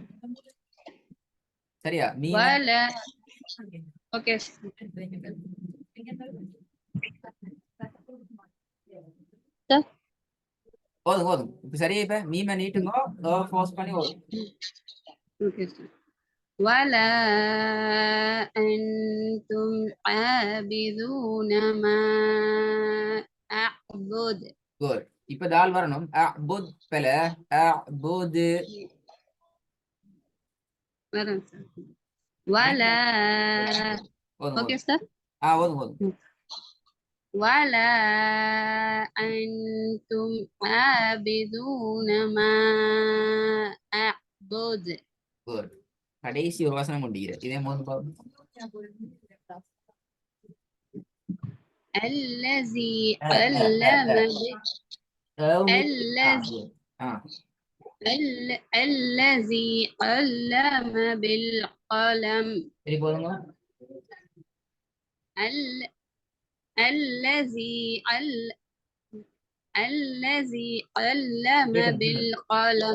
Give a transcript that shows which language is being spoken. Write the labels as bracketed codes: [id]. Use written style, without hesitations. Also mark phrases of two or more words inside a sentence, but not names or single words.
[ta] சரியா? ஓகே போதும். இப்ப சரியா? இப்ப மீம நீட்டுங்கோ, போஸ்ட் பண்ணி வரும். ஓகே சார். [ar] ولا أنتم عابدون ما أعبد. [ta] குட். இப்ப தால் வரணும். அபுத் பல அபுத். வரேன் சார். ولا ஓகே சார். போதும். [ar] ولا أنتم عابدون ما أعبد. [ta] குட். கடைசி ஒரு வசனம் முடிகிறது. இதே மூணு பாவம். [ar] الذي علم الذي علم بالقلم. الذي علم بالقلم.